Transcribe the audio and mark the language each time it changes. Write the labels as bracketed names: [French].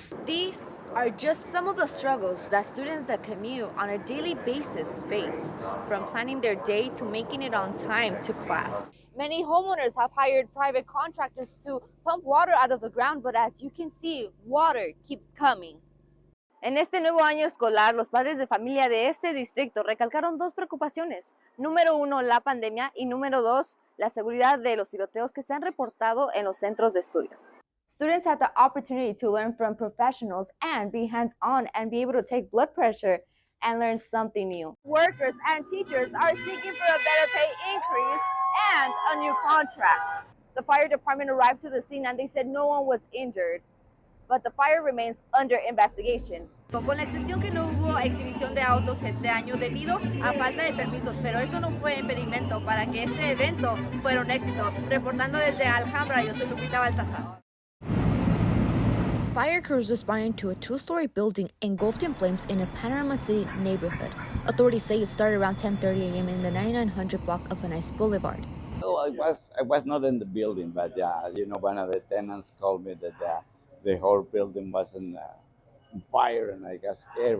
[English] These are just some of the struggles that students that commute on a daily basis face, from planning their day to making it on time to class. Many homeowners have hired private contractors to pump water out of the ground, but as you can see, water keeps coming. [Spanish] En este nuevo año escolar, los padres de familia de este distrito recalcaron dos preocupaciones. Número uno, la pandemia, y número dos, la seguridad de los tiroteos que se han reportado en los centros de estudio. [English] Students had the opportunity to learn from professionals and be hands-on and be able to take blood pressure and learn something new. Workers and teachers are seeking for a better pay increase and a new contract. The fire department arrived to the scene and they said no one was injured, but the fire remains under investigation. [Spanish] Con la excepción que no hubo exhibición de autos este año debido a falta de permisos, pero eso no fue impedimento para que este evento fuera un éxito. Reportando desde Alhambra, yo soy Lupita Baltazar. [English] Fire crews responding to a two-story building engulfed in flames in a Panorama City neighborhood. Authorities say it started around 10:30 a.m. in the 9900 block of Van Nuys Boulevard. Oh, I was not in the building, but one of the tenants called me that the whole building was on fire, and I got scared.